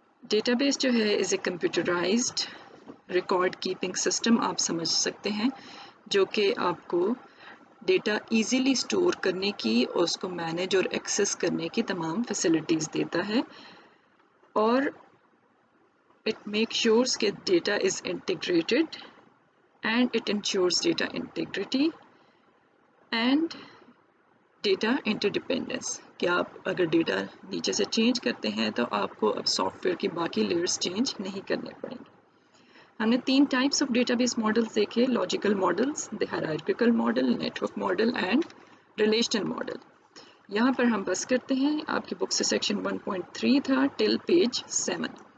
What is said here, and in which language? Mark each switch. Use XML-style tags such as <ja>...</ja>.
<hi>Database जो है</hi> <en>is a computerised record keeping system</en> <hi>आप समझ सकते हैं, जो कि आपको डेटा इजीली स्टोर करने की और उसको मैनेज और एक्सेस करने की तमाम फैसिलिटीज़ देता है.</hi> <en>और it makes sure that data is integrated and it ensures data integrity and data interdependence.</en> <hi>कि आप अगर डेटा नीचे से चेंज करते हैं तो आपको अब सॉफ्टवेयर की बाकी लेयर्स चेंज नहीं करने पड़ेंगे. हमने 3 टाइप्स ऑफ डेटाबेस मॉडल्स देखे. Logical models,</hi> <en>The hierarchical model, network model and relational model.</en> <hi>यहाँ पर हम बस करते हैं. आपकी बुक से सेक्शन 1.3 था टिल पेज 7.</hi>